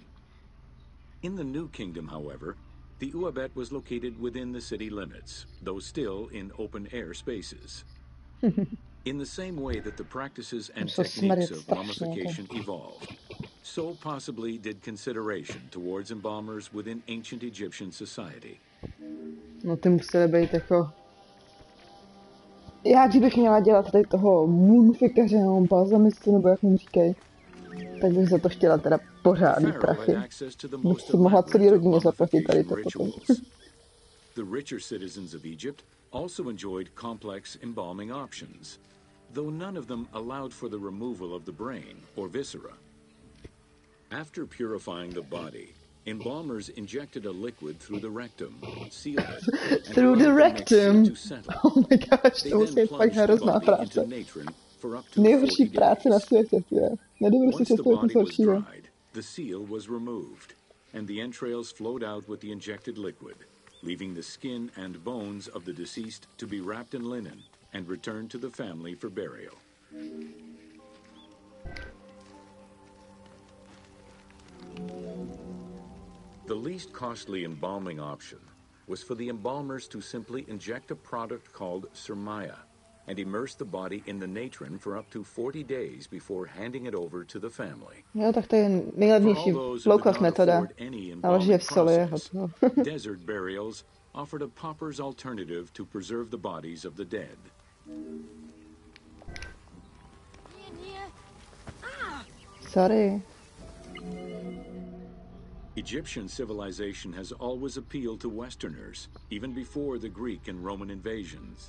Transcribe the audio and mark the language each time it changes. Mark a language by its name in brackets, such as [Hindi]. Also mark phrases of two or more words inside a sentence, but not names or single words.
[English] In the New Kingdom, however, the Uabet was located within the city limits, though still in open-air spaces. In the same way that the practices and techniques of mummification evolved, so possibly did consideration towards embalmers within ancient Egyptian society. [Czech] No ty museli být jako... Já kdybych měla dělat tady toho mumifikaře, nebo balzamistu, nebo jak mu říkají, tak bych za to chtěla teda pořádný prachy. Bych si mohla celý rodině zaplatit tady to potom. [English] The richer citizens of Egypt also enjoyed complex embalming options, though none of them allowed for the removal of the brain or viscera. After purifying the body, embalmers injected a liquid through the rectum, sealed it, Through the rectum? to settle. Oh my gosh, [Czech] to musí být fakt hrozná práce. Nejhorší práce na světě, je. Nedovedu si představit nic horšího. [English] The seal was removed, and the entrails flowed out with the injected liquid, leaving the skin and bones of the deceased to be wrapped in linen and returned to the family for burial. The least costly embalming option was for the embalmers to simply inject a product called surmaya and immerse the body in the natron for up to 40 days before handing it over to the family. [Czech] Jo, tak to je nejlevnější low-cost metoda. Naloží v soli je hotovo. [English] Desert burials offered a pauper's alternative to preserve the bodies of the dead. Sorry. Egyptian civilization has always appealed to Westerners, even before the Greek and Roman invasions.